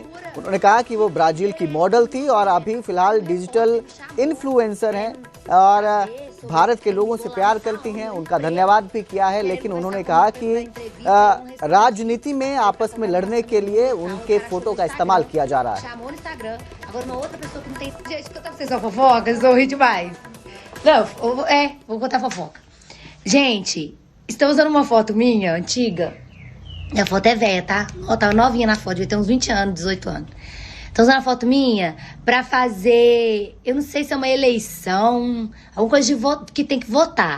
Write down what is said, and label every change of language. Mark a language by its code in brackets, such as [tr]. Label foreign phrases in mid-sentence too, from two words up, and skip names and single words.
[hi] उन्होंने कहा कि वो ब्राजील की मॉडल थी और अभी फिलहाल [en] digital influencer [hi] हैं और भारत के लोगों से प्यार करती हैं। उनका धन्यवाद भी किया है, लेकिन उन्होंने कहा कि राजनीति में आपस में लड़ने के लिए उनके फोटो का इस्तेमाल किया जा रहा है। [pt] Gente, estão usando uma foto minha, antiga. A foto é velha, tá? Ó, tava novinha na foto, devia ter uns 20 anos, 18 anos. Estão usando a foto minha pra fazer, eu não sei se é uma eleição, alguma coisa de voto, que tem que votar.